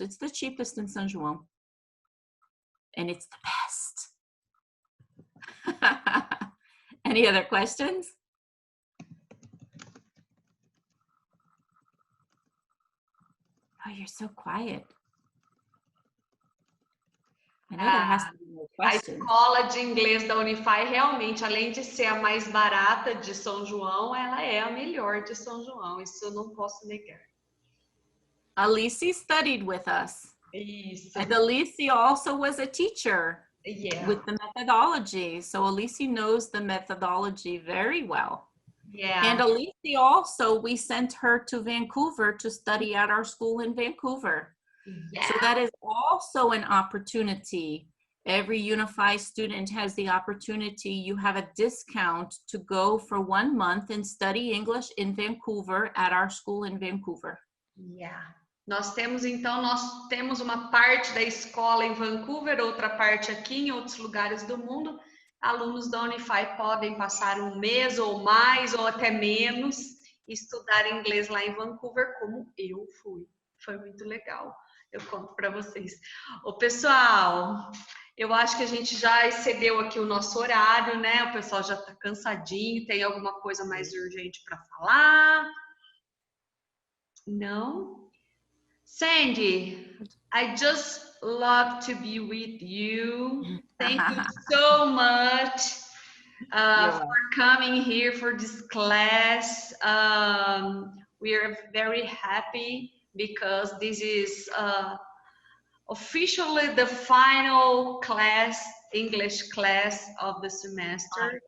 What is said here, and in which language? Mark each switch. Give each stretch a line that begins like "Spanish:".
English: It's the cheapest in São João, and it's the best. Any other questions? Oh, you're so quiet. I know there has to be more A questions.
Portuguese: escola de inglês da Unifae realmente, além de ser a mais barata de São João, ela é a melhor de São João. Isso eu não posso negar.
English: Alice studied with us.
Portuguese: Isso.
English: And Alice also was a teacher with the methodology. So Alice knows the methodology very well. Yeah. And Alice also, we sent her to Vancouver to study at our school in Vancouver. Yeah. So that is also an opportunity. Every UNIFAE student has the opportunity. You have a discount to go for 1 month and study English in Vancouver at our school in Vancouver. Yeah.
Portuguese: Nós temos uma parte da escola em Vancouver, outra parte aqui em outros lugares do mundo. Alunos da Unifae podem passar 1 mês ou mais ou até menos e estudar inglês lá em Vancouver, como eu fui. Foi muito legal. Eu conto para vocês. Ô, pessoal, eu acho que a gente já excedeu aqui o nosso horário, né? O pessoal já está cansadinho. Tem alguma coisa mais urgente para falar? Não?
English: Sandy, I just love to be with you. Thank you so much. for coming here for this class. We are very happy because this is officially the final class, English class of the semester.